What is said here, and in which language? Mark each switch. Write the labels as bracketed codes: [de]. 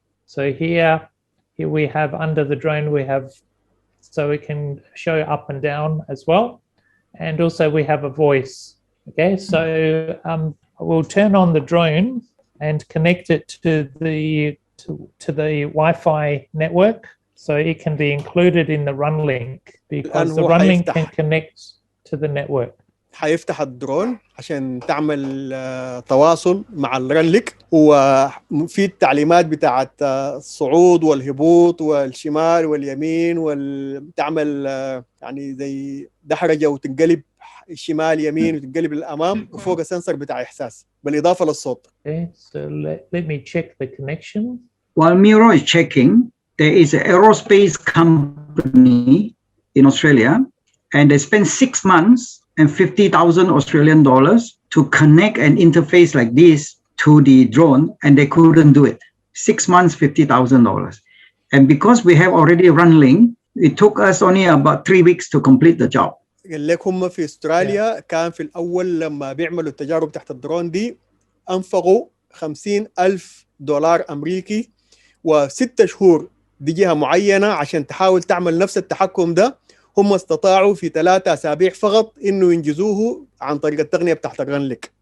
[en] So here we have under the drone so we can show up and down as well, and also we have a voice. Okay, so we'll turn on the drone and connect it to the Wi-Fi network, so it can be included in the run link, because the run link can connect to the network. [ar] حيفتح الدرون عشان تعمل تواصل مع الرنلك، وفي التعليمات بتاعت الصعود والهبوط والشمال واليمين، وتعمل يعني زي دحرجة وتنقلب الشمال يمين وتنقلب للأمام، وفوق السنسر بتاع إحساس بالإضافة للصوت. [en] Okay, so let me check the connection. While Miro is checking, there is an aerospace company in Australia, and they spent 6 months and 50,000 Australian dollars to connect an interface like this to the drone, and they couldn't do it. 6 months, $50,000. And because we have already run Link, it took us only about 3 weeks to complete the job. [ar] قال لك هم في استراليا كان في الأول لما بيعملوا التجارب تحت الدرون دي أنفقوا $50,000 أمريكي و6 شهور دي جهة معينة عشان تحاول تعمل نفس التحكم ده. هم استطاعوا في 3 أسابيع فقط إنه ينجزوه عن طريق التقنية بتاعت الرنلك.